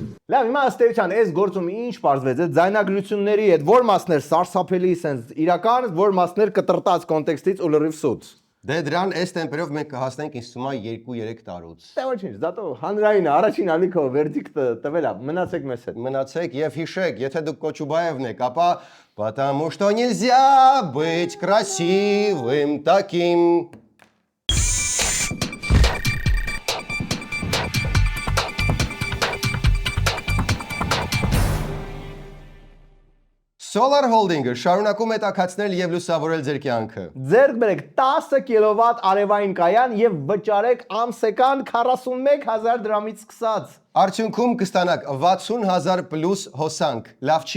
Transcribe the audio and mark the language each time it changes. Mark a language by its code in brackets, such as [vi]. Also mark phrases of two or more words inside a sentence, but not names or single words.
[hy] Լավ, հիմա ըստեյության այս գործում ինչ պարզվեց, այդ ձայնագրությունների հետ որ մասներ սարսափելի սենց իրական, որ մասներ կտրտած կոնտեքստից ու լրիվ սուտ։ Դե դրան այս տեմպերով մենք կհասնենք ինձ թվում է 2-3 տարուց։ Դե ոչինչ, դատո հանրային առաջին ալիքով վերդիկտը տվել է, մնացեք մեզ հետ։ Մնացեք եւ հիշեք, եթե դուք Կոչուբաևն եք, ապա [ru] потому что нельзя быть красивым таким. [hy] Solar Holding-ը շարունակում է տաքացնել եւ լուսավորել ձեր կյանքը։ Ձեռք բերեք 10 կիլովատ արևային կայան եւ վճարեք ամսական 41000 դրամից սկսած։ Արդյունքում կստանաք 60000 պլյուս հոսանք։ Լավ չի։